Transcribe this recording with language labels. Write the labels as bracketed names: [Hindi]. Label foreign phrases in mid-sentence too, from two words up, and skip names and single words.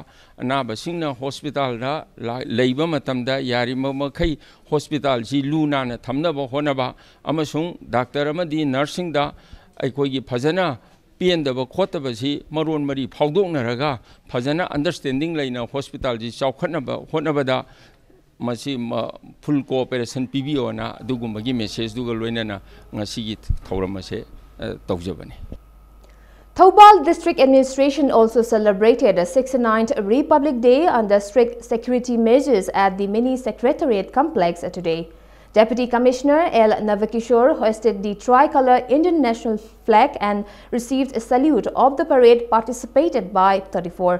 [Manipuri] anaba singna hospital da leiba matamda yari makai hospital ji luna na thamna ba honaba amasung doctor amadi nursing da aikoi phajana piendaba khotaba si maron mari phawdoknaraga phajana understanding leina hospital ji chawkhatnaba honabada masi [English] full cooperation [Manipuri] PBO na dugumagi message duga loinana ngasigi thauramase tawjabani. [English] Thoubal District Administration also celebrated the 69th Republic Day under strict security measures at the mini secretariat complex today. Deputy Commissioner L. Navakishore hoisted the tricolor Indian national flag and received a salute of the parade participated by 34.